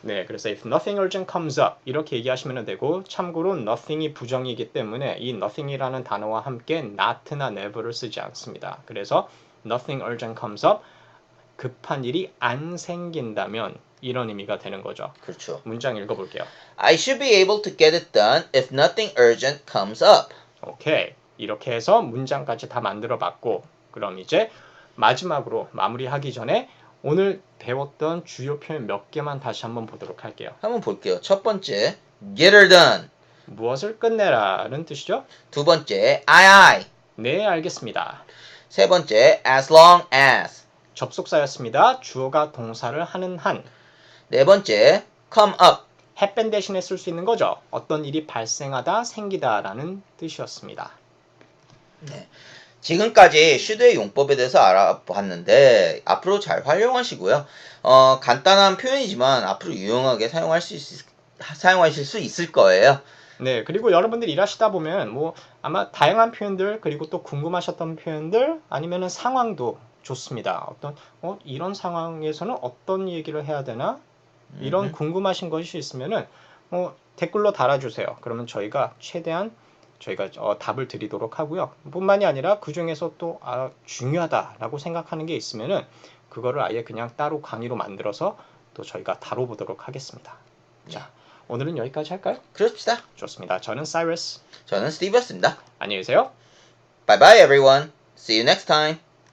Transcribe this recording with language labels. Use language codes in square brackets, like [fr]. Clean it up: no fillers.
[ko] 네, 그래서 [en] if nothing urgent comes up [ko] 이렇게 얘기하시면 되고 참고로 nothing이 부정이기 때문에 이 nothing이라는 단어와 함께 not나 never를 쓰지 않습니다. 그래서 [en] nothing urgent comes up [ko] 급한 일이 안 생긴다면 이런 의미가 되는 거죠. 그렇죠. 문장 읽어볼게요. [en] I should be able to get it done if nothing urgent comes up. [ko] 오케이. 이렇게 해서 문장까지 다 만들어 봤고 그럼 이제 마지막으로 마무리하기 전에 오늘 배웠던 주요 표현 몇 개만 다시 한번 보도록 할게요. 한번 볼게요. 첫 번째, [en] get her done. [ko] 무엇을 끝내라는 뜻이죠? 두 번째, aye. 네, 알겠습니다. 세 번째, [en] as long as. [ko] 접속사였습니다. 주어가 동사를 하는 한. 네 번째, [en] come up. [ko] have 대신에 쓸 수 있는 거죠. 어떤 일이 발생하다, 생기다 라는 뜻이었습니다. 네. 지금까지 should의 용법에 대해서 알아봤는데 앞으로 잘 활용하시고요. 간단한 표현이지만 앞으로 유용하게 사용하실 수 있을 거예요. 네, 그리고 여러분들 일하시다 보면 뭐 아마 다양한 표현들 그리고 또 궁금하셨던 표현들 아니면은 상황도 좋습니다. 어떤 이런 상황에서는 어떤 얘기를 해야 되나? 이런 궁금하신 것이 있으면은 댓글로 달아주세요. 그러면 저희가 최대한 답을 드리도록 하고요. 뿐만이 아니라 그 중에서 또 중요하다라고 생각하는 게 있으면은 그거를 아예 그냥 따로 강의로 만들어서 또 저희가 다뤄보도록 하겠습니다. 자, 오늘은 여기까지 할까요? 그럽시다. 좋습니다. 저는 사이러스. 저는 스티브였습니다. 안녕히 계세요. [en] Bye bye everyone. See you next time.